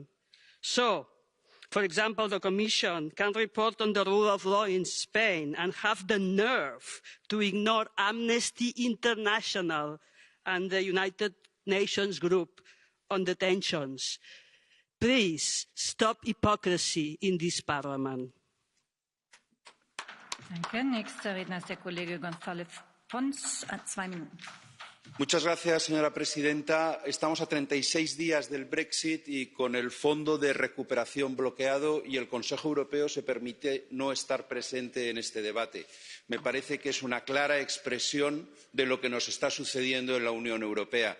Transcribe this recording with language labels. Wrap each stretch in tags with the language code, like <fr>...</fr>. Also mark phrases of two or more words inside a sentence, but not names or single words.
<en>So, for example, the Commission can report on the rule of law in Spain and have the nerve to ignore Amnesty International and the United Nations Group on Detentions. Please stop hypocrisy in this Parliament.</en> <de>Danke. Nächster Redner ist der Kollege González Pons. 2 Minuten.</de> <es>Señora presidenta. Estamos a 36 días del Brexit y con el Fondo de Recuperación bloqueado, y el Consejo Europeo se permite no estar presente en este debate. Me parece que es una clara expresión de lo que nos está sucediendo en la Unión Europea.</es>